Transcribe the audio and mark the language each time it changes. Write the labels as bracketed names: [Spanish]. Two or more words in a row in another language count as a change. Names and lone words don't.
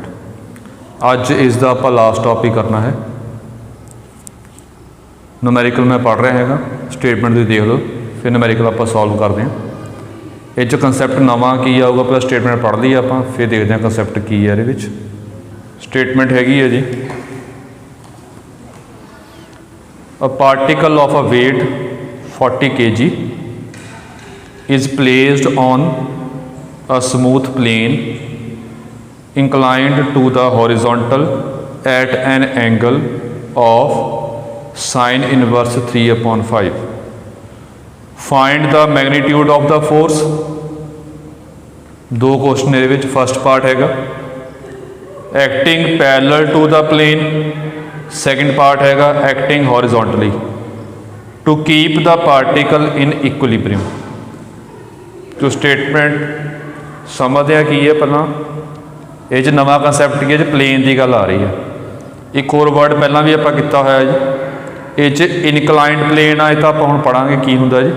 [Punjabi] ਅੱਜ ਇਸ ਦਾ ਆਪਾਂ ਲਾਸਟ ਟੌਪਿਕ ਕਰਨਾ ਹੈ। ਨੂਮੈਰੀਕਲ ਮੈਂ ਪੜ੍ਹ ਰਿਹਾ ਹੈਗਾ, ਸਟੇਟਮੈਂਟ ਤੁਸੀਂ ਦੇਖ ਲਓ, ਫਿਰ ਨੂਮੈਰੀਕਲ ਆਪਾਂ ਸੋਲਵ ਕਰਦੇ ਹਾਂ। ਇਹ 'ਚ ਕੰਸੈਪਟ ਨਵਾਂ ਕੀ ਆਊਗਾ, ਪਹਿਲਾਂ ਸਟੇਟਮੈਂਟ ਪੜ੍ਹ ਲਈ ਆਪਾਂ, ਫਿਰ ਦੇਖਦੇ ਹਾਂ ਕੰਸੈਪਟ ਕੀ ਹੈ ਇਹਦੇ ਵਿੱਚ। ਸਟੇਟਮੈਂਟ ਹੈਗੀ ਹੈ ਜੀ, [English] a particle of a weight 40 kg is placed on a smooth plane inclined to the horizontal at an angle of sin inverse 3/5. Find the magnitude of the force। दो क्वेश्चन ਇਹਦੇ ਵਿੱਚ। first part हैगा acting parallel to the plane, second part हैगा acting horizontally to keep the particle in equilibrium. [Punjabi] ਜੋ ਸਟੇਟਮੈਂਟ ਸਮਝਦੇ ਹਾਂ ਕੀ ਹੈ, ਪਹਿਲਾਂ ਇਹ ਨਵਾਂ ਕੰਸੈਪਟ ਕੀ ਹੈ, ਪਲੇਨ ਦੀ ਗੱਲ ਆ ਰਹੀ ਹੈ। ਇੱਕ ਹੋਰ ਵਰਡ ਪਹਿਲਾਂ ਵੀ ਆਪਾਂ ਕੀਤਾ ਹੋਇਆ ਜੀ, ਇਹ [English] inclined plane [Punjabi] ਆ, ਤਾਂ ਆਪਾਂ ਹੁਣ ਪੜ੍ਹਾਂਗੇ ਕੀ ਹੁੰਦਾ ਜੀ।